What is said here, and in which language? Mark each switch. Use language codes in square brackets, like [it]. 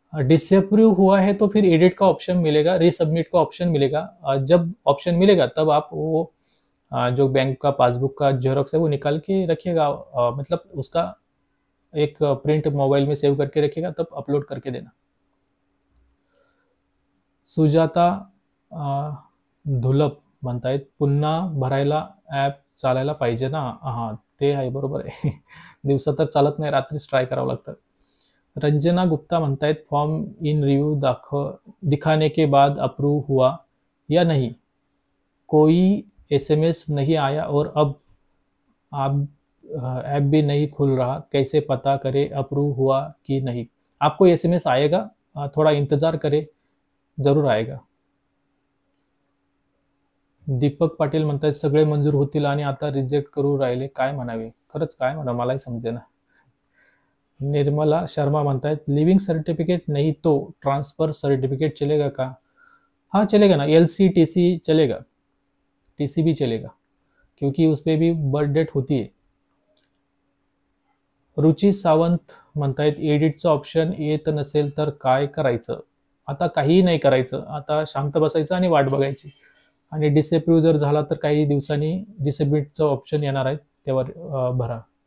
[hi] Disapprove हुआ है तो फिर एडिट का ऑप्शन मिलेगा, रीसबमिट का ऑप्शन मिलेगा. जब ऑप्शन मिलेगा तब आप वो जो बैंक का पासबुक का जेरोक्स है वो निकाल के रखिएगा, मतलब उसका एक प्रिंट मोबाइल में सेव करके रखिएगा, तब अपलोड करके देना. [mr] सुजाता धुलप म्हणतायत, पुन्हा भरायला ॲप चालायला पाहिजे ना? हां, ते आहे, बरोबर आहे. दिवसा तर चालत नाही, रात्रीच ट्राय करावं लागतं. [hi] रंजना गुप्ता [mr] म्हणतायत, [hi] फॉर्म इन रिव्यू दिखाने के बाद अप्रूव हुआ या नहीं? कोई एसएमएस नहीं आया और अब आप ऐप भी नहीं खुल रहा, कैसे पता करें अप्रूव हुआ कि नहीं? आपको एसएमएस आएगा, थोड़ा इंतजार करें, जरूर आएगा. [mr] दीपक पाटील म्हणतायत, सगळे मंजूर होतील आणि आता रिजेक्ट करू राहिले, काय म्हणावे? खरंच काय म्हणा, मलाही समजेना. [hi] निर्मला शर्मा [mr] म्हणतायत, [hi] लिविंग सर्टिफिकेट नहीं तो ट्रांसफर सर्टिफिकेट चलेगा का? हाँ चलेगा ना, एलसी टीसी चलेगा, टीसी भी चलेगा, क्योंकि उस पर भी बर्थ डेट होती है. [mr] रुची सावंत म्हणतायत, एडिटचं ऑप्शन येत नसेल तर काय करायचं? आता काहीही नाही करायचं, आता शांत बसायचं आणि वाट बघायची. आणि डिसअप्रूव्ह जर झाला तर काही दिवसांनी डिसअबिटचं ऑप्शन येणार आहे, त्यावर भरा.